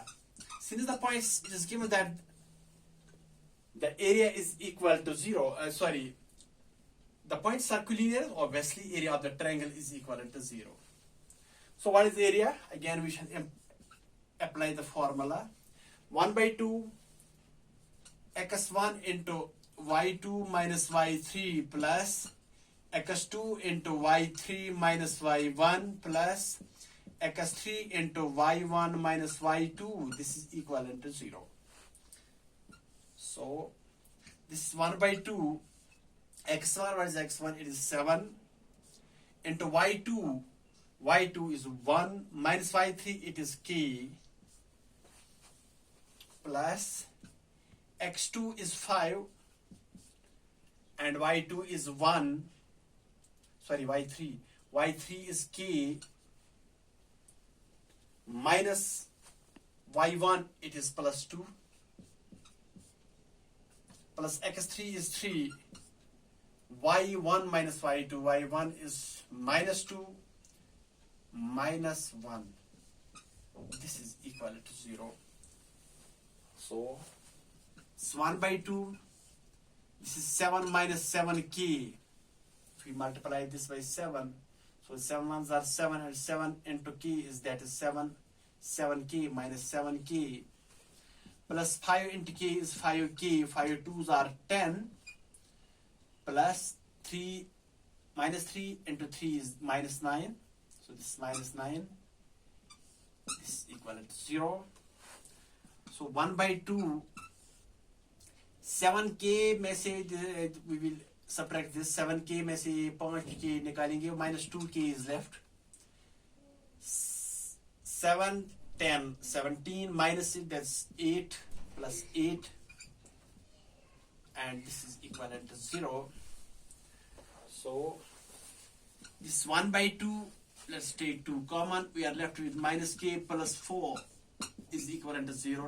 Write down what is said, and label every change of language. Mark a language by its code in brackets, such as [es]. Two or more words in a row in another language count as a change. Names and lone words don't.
[en] Since the points, it is given that the area is equal to 0, the points are collinear, obviously area of the triangle is equivalent to 0. So what is area? Again we should apply the formula. 1 by 2 x1 into y2 minus y3 plus x2 into y3 minus y1 plus x3 into y1 minus y2. This is equivalent to 0. So this is 1 by 2 x1, what is x1? It is 7 into y2. y2 is 1 minus y3, it is k, plus x2 is 5 and y2 is 1, y3 is k, minus y1, it is plus 2, plus x3 is 3, y1 minus y2, y1 is minus 2, minus 1. This is equal to 0. So it's 1 by 2. This is 7 minus 7k. If we multiply this by 7, so 7 ones are 7, and 7 into k is, that is 7k minus 7k, plus 5 into k is 5k, 5 twos are 10, plus 3 minus 3 into 3 is minus 9. So this is minus 9. This is equal to 0. So 1 by 2, 7k [hi] में से [en] we will subtract this. [hi] 7k में से 5k निकालेंगे, [en] minus 2k is left. 7, 10, 17 minus it, that's 8 plus 8, and this is equivalent to 0. So this 1 by 2, let's take 2 common, we are left with minus k plus 4 is equivalent to 0.